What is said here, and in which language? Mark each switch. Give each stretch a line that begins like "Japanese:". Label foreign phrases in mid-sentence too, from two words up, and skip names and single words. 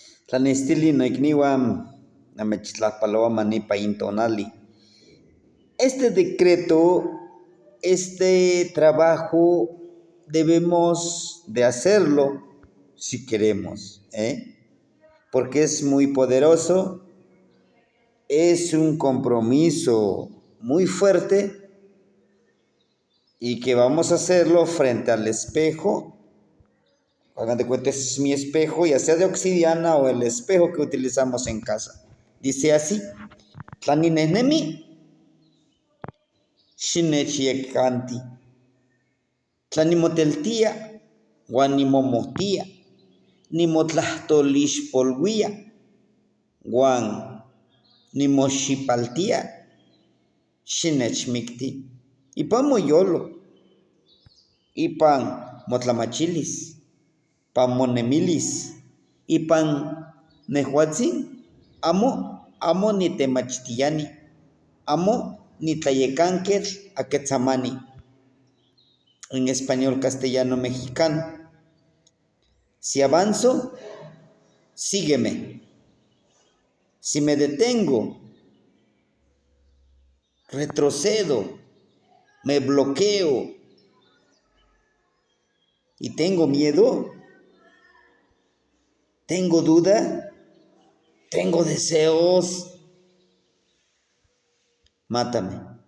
Nahuatl languages: Tlanestili noikniuan namechtlajpaloa nipa intonali.
Spanish: Este decreto, este trabajo, debemos de hacerlo si queremos, porque es muy poderoso, es un compromiso muy fuerte y que vamos a hacerlo frente al espejo. Hagan de cuenta, este es mi espejo, ya sea de obsidiana o el espejo que utilizamos en casa. Dice así:
Nahuatl languages: Tlaninenemi Xinechiyekanti, tlanimoteltia uan nimomohtia, nimotlahtolixpoluia uan nimoxipaltia xinechmikti. Ipan moyolo, ipan motlamachilis, ipan monemilis, ipan nehuatzin amo nitemachtiani, amo nitlayekanquetl aquetzamani.
Spanish: En español castellano mexicano: si avanzo, sígueme. Si me detengo, retrocedo, me bloqueo y tengo miedo, tengo duda, tengo deseos, mátame.